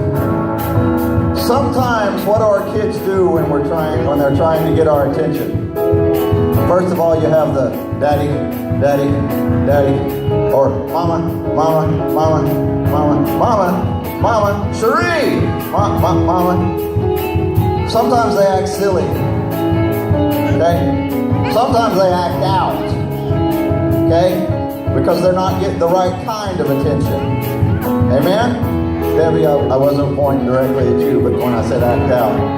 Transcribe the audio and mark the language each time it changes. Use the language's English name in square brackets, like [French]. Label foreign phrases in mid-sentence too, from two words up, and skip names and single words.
[English] Sometimes what do our kids do when they're trying to get our attention? First of all, you have the daddy, daddy, daddy, or mama, mama, mama, mama, mama, mama, Cherie, mama. Sometimes they act silly. Okay? Sometimes they act out. Okay? Because they're not getting the right kind of attention. Amen? Debbie, I wasn't pointing directly at you, but when I said act out.